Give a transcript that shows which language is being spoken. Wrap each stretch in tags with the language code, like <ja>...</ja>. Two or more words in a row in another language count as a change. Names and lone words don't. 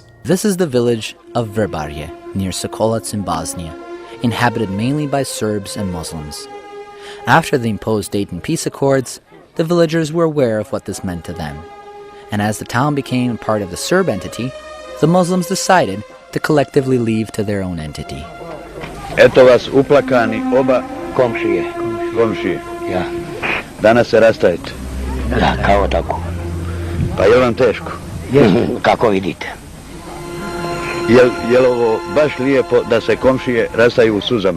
<en>This is the village of Vrbarje, near Sokolac in Bosnia, inhabited mainly by Serbs and Muslims. After the imposed Dayton Peace Accords, the villagers were aware of what this meant to them. And as the town became part of the Serb entity, the Muslims decided to collectively leave to their own entity.</en> <bs>Eto vas uplakani oba komšije. Ja. Danas se rastajete. Da, kao tako. Pa je vam teško? Kako vidite. Je li ovo baš lijepo da se komšije rastaju u suzama?</bs>